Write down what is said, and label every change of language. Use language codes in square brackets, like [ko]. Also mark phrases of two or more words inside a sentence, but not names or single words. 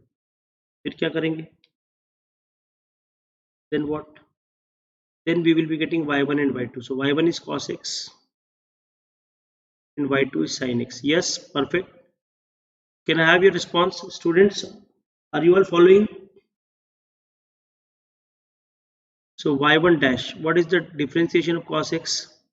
[hi] फिर क्या करेंगे? [en] Then what? Then we will be getting y1 and y2. So y1 is cos x and y2 is sin x. Yes, perfect. Can I have your response, students? Are you all following? So y1 dash, what is the differentiation of cos x?